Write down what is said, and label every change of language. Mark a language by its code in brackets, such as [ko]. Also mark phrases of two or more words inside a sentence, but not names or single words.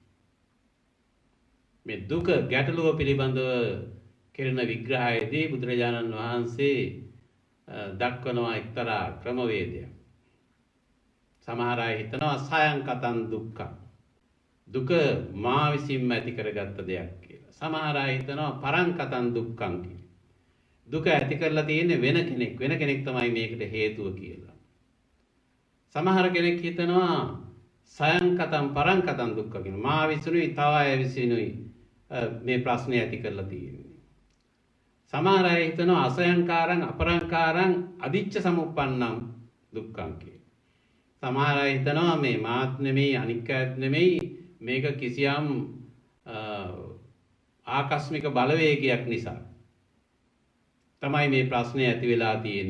[si] මේ දුක ගැටලුව පිළිබඳව කෙරෙන විග්‍රහයේදී බුදුරජාණන් වහන්සේ දක්වනවා එක්තරා ක්‍රමවේදයක්. සමහර අය හිතනවා [pi] සයං කතං දුක්ඛං. [si] දුක මා විසින්ම ඇති කරගත්ත දෙයක් කියලා. සමහර අය හිතනවා [pi] පරං කතං දුක්ඛං [si] කියලා. දුක ඇති කරලා තියෙන්නේ වෙන කෙනෙක් තමයි මේකට හේතුව කියලා. සමහර කෙනෙක් හිතනවා [pi] සයං කතං පරං කතං දුක්ඛ [si] කියන මා විසිනුයි තව අය විසිනුයි මේ ප්‍රශ්නේ ඇති කරලා තියෙන්නේ. සමහර අය හිතනවා [pi] අසයංකාරං අපරංකාරං අදිච්ච සමුප්පන්නං දුක්ඛං [si] කියලා. සමහර අය හිතනවා මේ මාත් නෙමෙයි අනික් අයත් නෙමෙයි මේක කිසියම් ආකස්මික බලවේගයක් නිසා තමයි මේ ප්‍රශ්නේ ඇති වෙලා තියෙන්නේ.